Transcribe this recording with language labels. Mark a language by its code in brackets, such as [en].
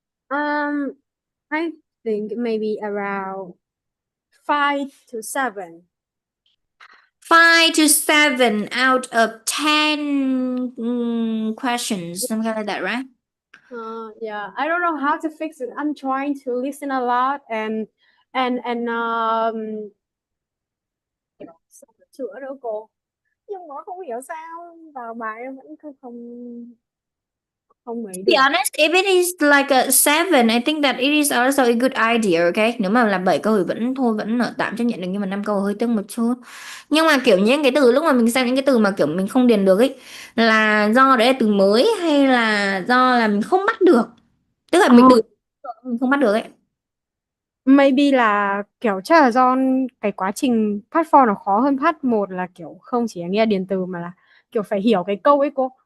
[en] Um, I think maybe around 5 to 7. 5 to 7 out of 10 questions, something like that, right? Yeah, I don't know how to fix it. I'm trying to listen a lot and [vi] sao mà chữa đâu cô, nhưng mà không hiểu sao vào bài em vẫn không không không ấy [en] Be [vi] được. [en] honest, if it is like a 7, I think that it is also a good idea, okay? [vi] Nếu mà là 7 câu thì vẫn thôi, vẫn ở tạm chấp nhận được, nhưng mà 5 câu hơi tiếc một chút. Nhưng mà kiểu những cái từ lúc mà mình xem những cái từ mà kiểu mình không điền được ấy, là do đấy là từ mới hay là do là mình không bắt được? Tức là Ờ, mình từ mình không bắt được ấy. maybe là kiểu chắc là do cái quá trình part 4 nó khó hơn part 1, là kiểu không chỉ là nghe điền từ mà là kiểu phải hiểu cái câu ấy cô.